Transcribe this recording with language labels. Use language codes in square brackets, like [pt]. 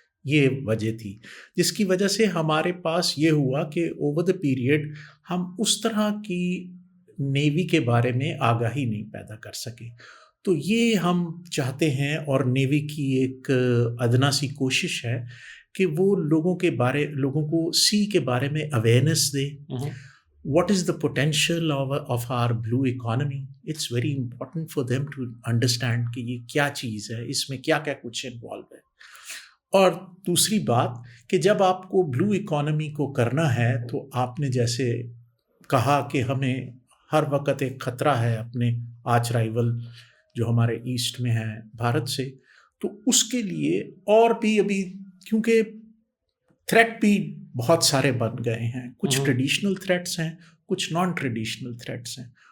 [ur] یہ وجہ تھی جس کی وجہ سے ہمارے پاس یہ ہوا کہ [en] over the period [ur] ہم اس طرح کی نیوی کے بارے میں آگاہی نہیں پیدا کر سکے. تو یہ ہم چاہتے ہیں, اور نیوی کی ایک ادنا سی کوشش ہے کہ وہ لوگوں کو سی کے بارے میں awareness they. [en] What is the potential of our blue economy. It's very important for them to understand [ur] کہ یہ کیا چیز ہے, اس میں کیا کیا کچھ انوالو ہے. اور دوسری بات کہ جب آپ کو بلو اکانومی کو کرنا ہے تو آپ نے جیسے کہا کہ ہمیں ہر وقت ایک خطرہ ہے اپنے آرچ رائیول جو ہمارے ایسٹ میں ہے بھارت سے, تو اس کے لیے اور بھی ابھی کیونکہ تھریٹ بھی بہت سارے بن گئے ہیں, کچھ ٹریڈیشنل تھریٹس ہیں, کچھ نان ٹریڈیشنل تھریٹس ہیں.